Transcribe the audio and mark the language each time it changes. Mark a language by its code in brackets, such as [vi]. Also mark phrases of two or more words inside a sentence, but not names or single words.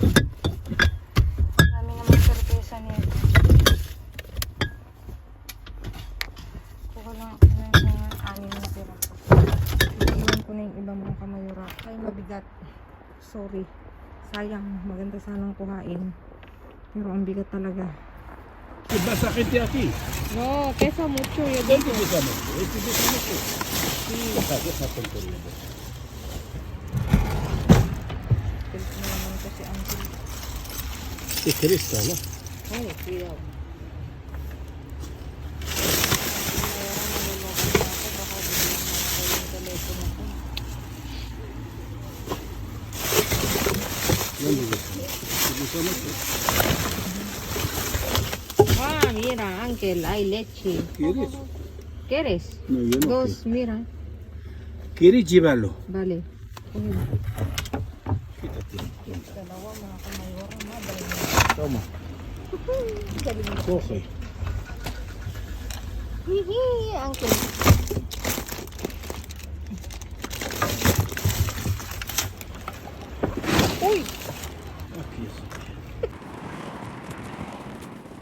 [tl] Dami naman sorpresa niya. Kuha lang ako ng mga 6 na piraso. Iiwan ko na yung ibang mga kamayura. Ay, mabigat. Sorry. Sayang. Maganda sanang kuhain. Pero ang bigat talaga. [es] ¿Qué pasa gente aquí? No, pesa mucho. Yo ¿Dónde pesa mucho? ¿Este pesa mucho? Sí. Deja tontería. [tl] naman kasi Uncle. [es] Es cresta, ¿no? Ay, cuidado. ¿Dónde pesa? ¿Te pesa mucho? Ah, mira, Ángel, hay leche. ¿Quieres? ¿Quieres? No, yo no Dos, mira. ¿Quieres llevarlo? Vale. Cógelo. Quítate. [tl] Dalawa, mga kamayora, [es] madre. Toma. Coge. Hihi, Uncle. Uy! Aquí es.